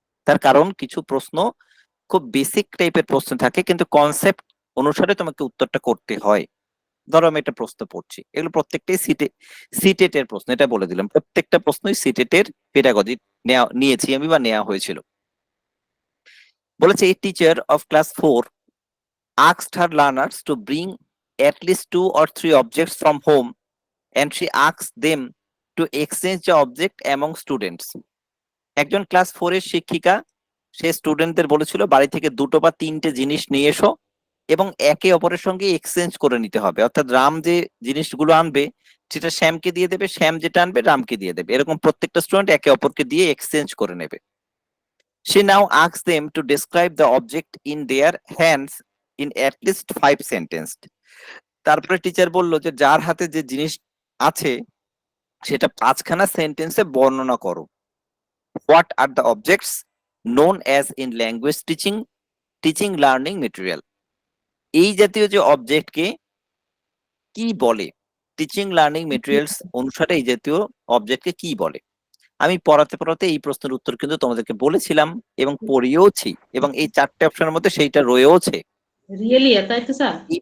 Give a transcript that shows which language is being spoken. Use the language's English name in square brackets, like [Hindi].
[Bangla] তার কারণ কিছু প্রশ্ন খুব বেসিক টাইপের প্রশ্ন থাকে কিন্তু কনসেপ্ট অনুসারে তোমাকে উত্তরটা করতে হয়। ধরো আমি একটা প্রশ্ন পড়ছি, এগুলো প্রত্যেকটাই সিটেট এর প্রশ্ন, এটা বলে দিলাম প্রত্যেকটা প্রশ্নই সিটেট এর পেডাগজি নিয়েছি আমি বা নেওয়া হয়েছিল। বলেছে এই [English] Teacher of class 4 asked her learners to bring at least 2 or 3 objects from home and she asked them to exchange the object among students. [Bangla] একজন ক্লাস 4 এর শিক্ষিকা সে স্টুডেন্টদের বলেছিল বাড়ি থেকে 2টো বা 3টে জিনিস নিয়ে এসো এবং একে অপরের সঙ্গে এক্সচেঞ্জ করে নিতে হবে। অর্থাৎ রাম যে জিনিসগুলো আনবে সেটা শ্যামকে দিয়ে দেবে, শ্যাম যেটা আনবে রামকে দিয়ে দেবে, এরকম প্রত্যেকটা স্টুডেন্ট একে অপরকে দিয়ে এক্সচেঞ্জ করে নেবে। [English] She now asks them to describe the object in their hands in at least 5 sentences. [Bangla] তারপরে টিচার বলল যে যার হাতে যে জিনিস আছে সেটা 5খানা সেন্টেন্সে বর্ণনা করো। [English] What are the objects known as in language teaching learning material? [Bangla] এই জাতীয় যে অবজেক্টকে কি বলে, টিচিং লার্নিং মেটেরিয়ালস অনুসারে এই জাতীয় অবজেক্টকে কি বলে? আমি পড়াতে পড়াতে এই প্রশ্নের উত্তর কিন্তু তোমাদেরকে বলেছিলাম এবং পড়িয়েওছি এবং এই 4টে অপশনের মধ্যে সেইটা রয়েওছে। রিয়েলি তাই তো স্যার?